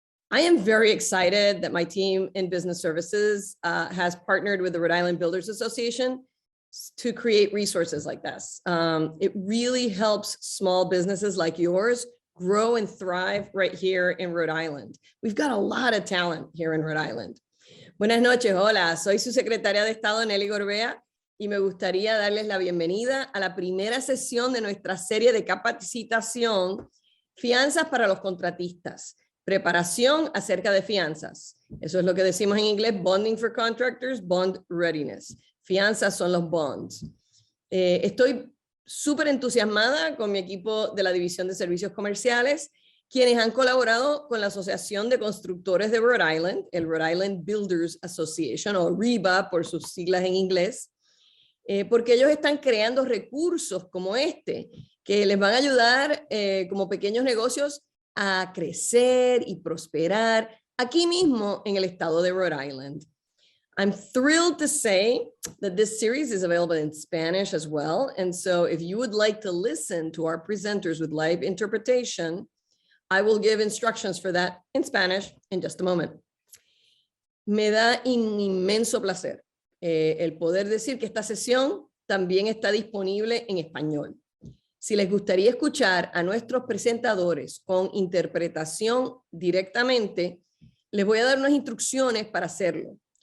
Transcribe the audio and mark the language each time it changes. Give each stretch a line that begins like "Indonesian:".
English: I am very excited that my team in Business Services has partnered with the Rhode Island Builders Association to create resources like this. It really helps small businesses like yours grow and thrive right here in Rhode Island. We've got a lot of talent here in Rhode Island.
Spanish: Buenas noches, hola, soy su secretaria de Estado, Nellie Gorbea, y me gustaría darles la bienvenida a la primera sesión de nuestra serie de capacitación Fianzas para los contratistas, preparación acerca de fianzas. Eso es lo que decimos en inglés, Bonding for Contractors, Bond Readiness. Fianzas son los bonds. Estoy súper entusiasmada con mi equipo de la División de Servicios Comerciales, quienes han colaborado con la Asociación de Constructores de Rhode Island, el Rhode Island Builders Association, o RIBA por sus siglas en inglés, porque ellos están creando recursos como este, que les van a ayudar como pequeños negocios a crecer y prosperar aquí mismo en el estado de Rhode Island.
English: I'm thrilled to say that this series is available in Spanish as well. And so if you would like to listen to our presenters with live interpretation, I will give instructions for that in Spanish in just a moment.
Spanish: Me da un inmenso placer el poder decir que esta sesión también está disponible en español. Si les gustaría escuchar a nuestros presentadores con interpretación directamente, les voy a dar unas instrucciones para hacerlo.